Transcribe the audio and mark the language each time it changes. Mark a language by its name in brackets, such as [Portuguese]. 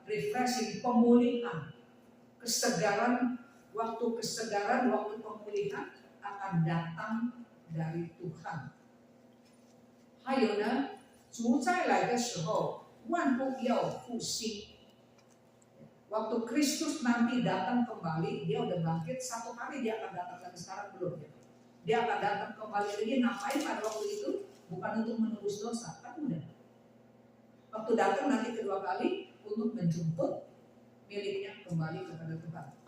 [Indonesian] Refreshing, pemulihan, kesegaran, waktu pemulihan akan datang dari Tuhan. [Chinese] 还有呢，主再来的时候，万物要复兴。 [Indonesian] Waktu Kristus nanti datang kembali, dia udah bangkit, satu kali dia akan datang lagi, sekarang belum ya. Dia akan datang kembali lagi, ngapain pada waktu itu? Bukan untuk menebus dosa, kan udah. Waktu datang nanti kedua kali untuk menjemput miliknya kembali kepada Tuhan.